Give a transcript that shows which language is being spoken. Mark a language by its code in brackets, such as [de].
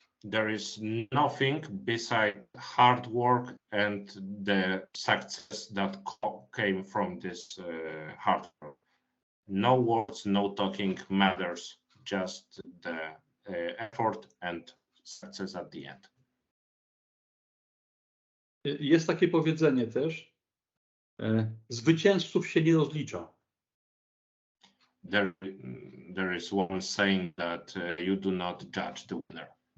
[en] There is nothing beside hard work and the success that came from this hard work. No words, no talking matters, just the effort and success at the end. [pl] Jest takie powiedzenie też, zwycięzców się nie rozlicza. [en] There is one saying that you do not judge the winner.